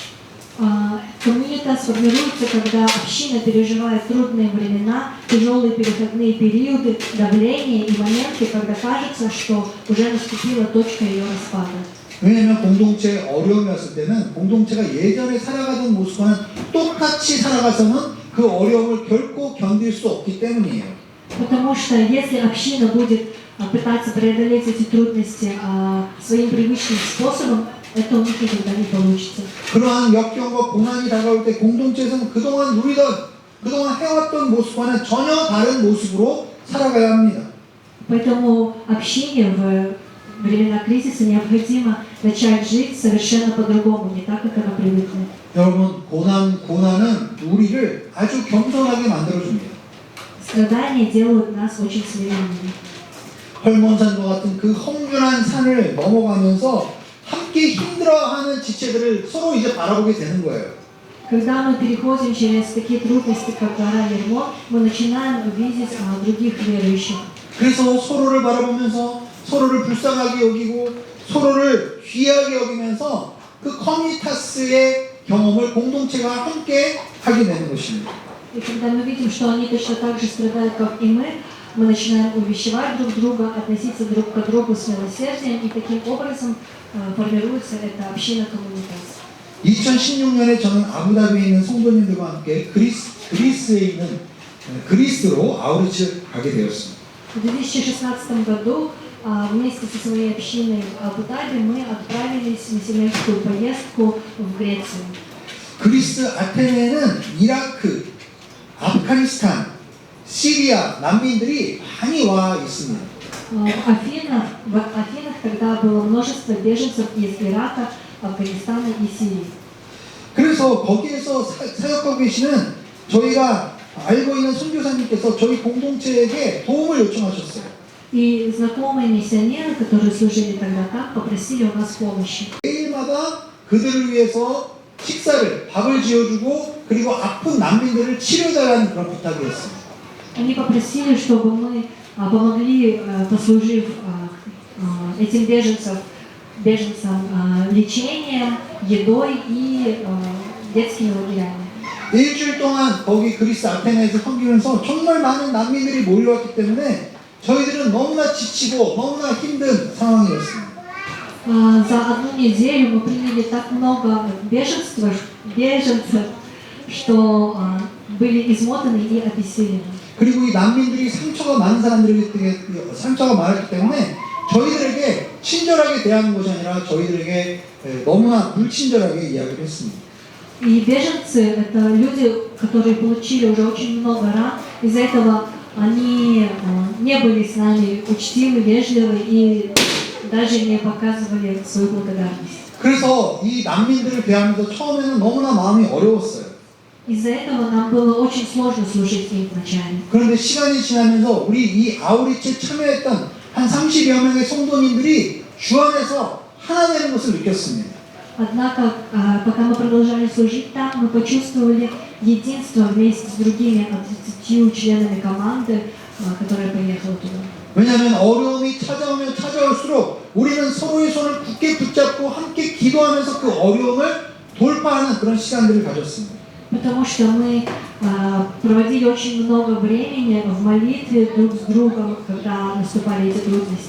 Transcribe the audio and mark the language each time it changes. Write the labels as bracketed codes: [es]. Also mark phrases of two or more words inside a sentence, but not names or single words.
[ru] Коммунитас формируется, когда община переживает трудные времена, тяжелые переходные периоды, давление и моменты, когда кажется, что уже наступила точка ее распада. [ko] 왜냐하면 공동체에 어려움이 왔을 때는 공동체가 예전에 살아가던 모습과는 똑같이 살아가서는 그 어려움을 결코 견딜 수 없기 때문이에요. [ru] Потому что если община будет пытаться преодолеть эти трудности своим привычным способом, это у них никогда не получится. [ko] 그러한 역경과 고난이 다가올 때 공동체에서는 그동안 해왔던 모습과는 전혀 다른 모습으로 살아가야 합니다. [ru] Поэтому общине в времена кризиса необходимо начать жить совершенно по-другому, не так, как она привыкла. [ko] 여러분, 고난은 우리를 아주 겸손하게 만들어줍니다. [ru] Страдания делают нас очень смиренными. [ko] 헐몬산과 같은 그 험준한 산을 넘어가면서 함께 힘들어하는 지체들을 서로 이제 바라보게 되는 거예요. [ru] Когда мы переходим через такие трудности, как гора Ермон, мы начинаем видеть других верующих. [ko] 그래서 서로를 바라보면서 서로를 불쌍하게 여기고 서로를 귀하게 여기면서 그 커뮤니타스의 경험을 공동체가 함께 하게 되는 것입니다. [ru] И когда мы видим, что они точно так же страдают, как и мы начинаем увещевать друг друга, относиться друг к другу с милосердием, и таким образом формируется эта община коммунитас. [ko] 2016년에 저는 아부다비에 있는 성도님들과 함께 그리스에 있는 그리스로 아우리츠를 가게 되었습니다. [ru] В 2016 году вместе со своей общиной в Абу-Даби мы отправились на семейную поездку в Грецию. [ko] 그리스 아테네는 이라크, 아프가니스탄, 시리아 난민들이 많이 와 있습니다. [ru] В Афинах тогда было множество беженцев из Ирака, Афганистана и Сирии. [ko] 그래서 거기에서 사역하고 계시는 저희가 알고 있는 선교사님께서 저희 공동체에게 도움을 요청하셨어요. [ru] И знакомые миссионеры, которые служили тогда там, попросили у нас помощи. [ko] 매일마다 그들을 위해서 밥을 지어주고 그리고 아픈 난민들을 치료해달라는 그런 부탁이었습니다. [ru] Они попросили, чтобы мы помогли, послужив этим беженцам лечением, едой и детскими лагерями. [ko] 일주일 동안 거기 그리스 아테네에서 섬기면서 정말 많은 난민들이 몰려왔기 때문에 저희들은 너무나 지치고 너무나 힘든 상황이었습니다. [ru] За одну неделю мы приняли так много беженцев, что были измотаны и обессилены. [ko] 그리고 이 난민들이 상처가 많았기 때문에 저희들에게 친절하게 대하는 것이 아니라 저희들에게 너무나 불친절하게 이야기를 했습니다. [ru] И беженцы — это люди, которые получили уже очень много ран. Из-за этого они не были с нами учтивы, вежливы и даже не показывали свою благодарность. [ko] 그래서 이 난민들을 대하면서 처음에는 너무나 마음이 어려웠어요. [ru] Из-за этого нам было очень сложно служить им вначале. [ko] 그런데 시간이 지나면서 우리 이 아우리치에 참여했던 한 30여 명의 성도님들이 주 안에서 하나 되는 것을 느꼈습니다. [ru] Однако, пока мы продолжали служить там, мы почувствовали единство вместе с другими 30 членами команды, которая поехала туда. [ko] 왜냐하면 어려움이 찾아오면 찾아올수록 우리는 서로의 손을 굳게 붙잡고 함께 기도하면서 그 어려움을 돌파하는 그런 시간들을 가졌습니다. [ru] Потому что мы проводили очень много времени в молитве друг с другом, когда наступали эти трудности.